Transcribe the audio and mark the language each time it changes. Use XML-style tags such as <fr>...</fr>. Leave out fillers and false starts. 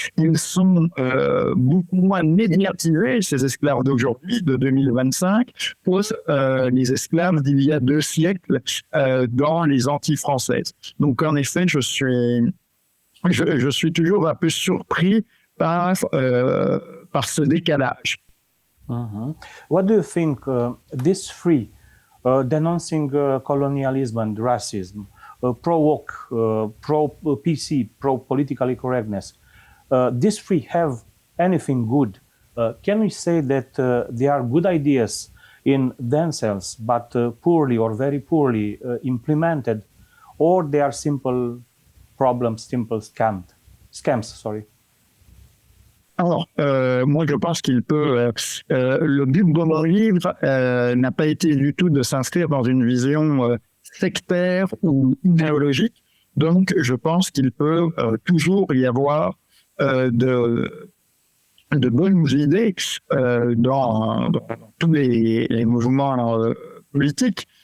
<fr>Ils sont beaucoup moins médiatisés, ces esclaves d'aujourd'hui, de 2025, que les esclaves d'il y a 2 siècles dans les Antilles françaises. Donc, en effet, je suis toujours un peu surpris par ce décalage. Mm-hmm.</fr> <en>What do you think this free denouncing colonialism and racism, pro-woke, pro-PC, pro-politically correctness, this free have anything good? Can we say that they are good ideas in themselves, but poorly or very poorly implemented, or they are simple problems, simple scams, sorry?</en> <fr>Alors, moi, je pense qu'il peut... le but de mon livre n'a pas été du tout de s'inscrire dans une vision sectaire ou idéologique. Donc, je pense qu'il peut toujours y avoir de bonnes idées dans tous les mouvements politiques.</fr>